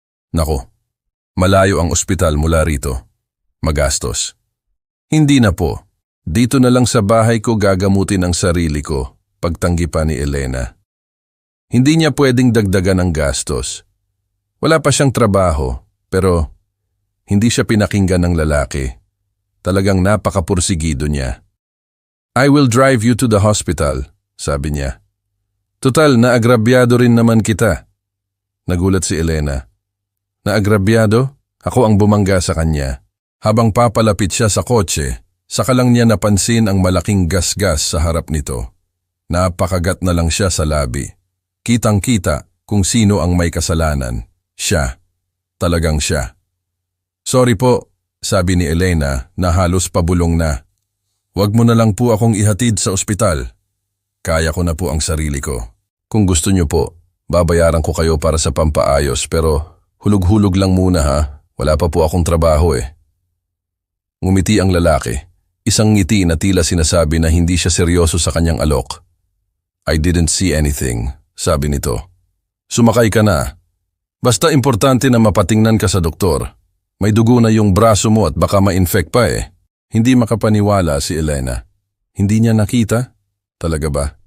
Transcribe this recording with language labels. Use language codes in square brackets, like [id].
[tl] Nako, malayo ang ospital mula rito. Magastos. Hindi na po. Dito na lang sa bahay ko gagamutin ang sarili ko, pagtanggi pa ni Elena. Hindi niya pwedeng dagdagan ang gastos. Wala pa siyang trabaho, pero hindi siya pinakinggan ng lalaki. Talagang napakapursigido niya. [en] I will drive you to the hospital, [tl] sabi niya. Total, naagrabyado rin naman kita. Nagulat si Elena. Naagrabyado? Ako ang bumangga sa kanya. Habang papalapit siya sa kotse, saka lang niya napansin ang malaking gasgas sa harap nito. Napakagat na lang siya sa labi. Kitang-kita kung sino ang may kasalanan. Siya. Talagang siya. Sorry po, sabi ni Elena na halos pabulong na. Huwag mo na lang po akong ihatid sa ospital. Kaya ko na po ang sarili ko. Kung gusto niyo po, babayaran ko kayo para sa pampaayos pero hulog-hulog lang muna ha. Wala pa po akong trabaho eh. Ngumiti ang lalaki. Isang ngiti na tila sinasabi na hindi siya seryoso sa kanyang alok. [en] I didn't see anything, [tl] sabi nito. Sumakay ka na. Basta importante na mapatingnan ka sa doktor. May dugo na yung braso mo at baka ma-infect pa eh. Hindi makapaniwala si Elena. Hindi niya nakita? Talaga ba?